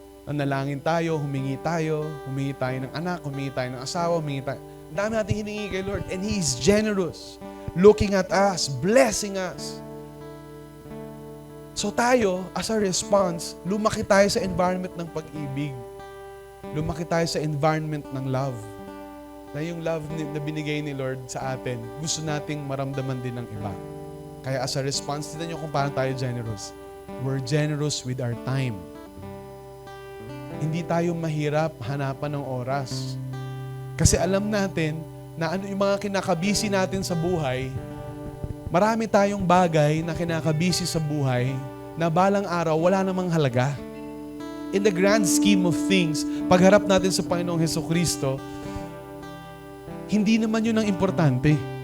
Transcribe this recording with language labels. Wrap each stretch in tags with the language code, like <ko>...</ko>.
<tl>Nanalangin tayo, humingi tayo ng anak, humingi tayo ng asawa, humingi tayo. Ang dami nating hiningi kay Lord.</tl> <en>And He is generous, looking at us, blessing us.</en> <tl>So tayo, as a response, lumaki tayo sa environment ng pag-ibig. Lumaki tayo sa environment ng love. Na yung love na binigay ni Lord sa atin, gusto nating maramdaman din ng iba. Kaya as a response, tignan nyo kung paano tayo generous.</tl> <en>We're generous with our time.</en> <tl>Hindi tayo mahirap hanapan ng oras. Kasi alam natin na ano yung mga kinakabisi natin sa buhay, marami tayong bagay na kinakabisi sa buhay na balang araw wala namang halaga.</tl> <en>In the grand scheme of things,</en> <tl>pagharap natin sa Panginoong Hesukristo, hindi naman yun ang importante.</tl>